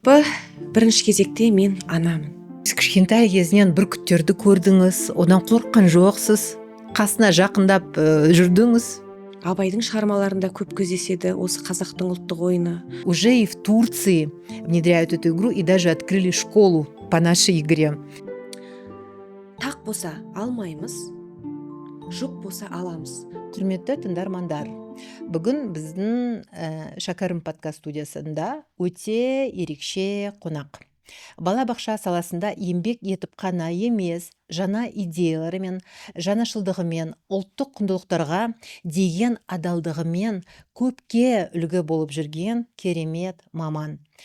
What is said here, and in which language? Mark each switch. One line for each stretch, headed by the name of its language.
Kazakh: Бірінші кезекте мен анамын. Сіз кішкентай кезінен бүркіттерді көрдіңіз, одан қорыққан жоқсыз, қасына жақындап жүрдіңіз. Абайдың шығармаларында көп кездеседі осы қазақтың ұлттық ойыны.
Russian: Уже и в Турции внедряют эту игру и даже открыли школу по нашей игре.
Kazakh: Тақ болса алмаймыз, жоқ болса аламыз. Құрметті тыңдармандар, бүгін біздің Шәкәрім подкаст студиясында өте ерекше қонақ. Балабақша саласында еңбек етіп қана емес, жаңа идеяларымен, жаңашылдығымен, ұлттық құндылықтарға деген адалдығымен көпке үлгі болып жүрген керемет маман.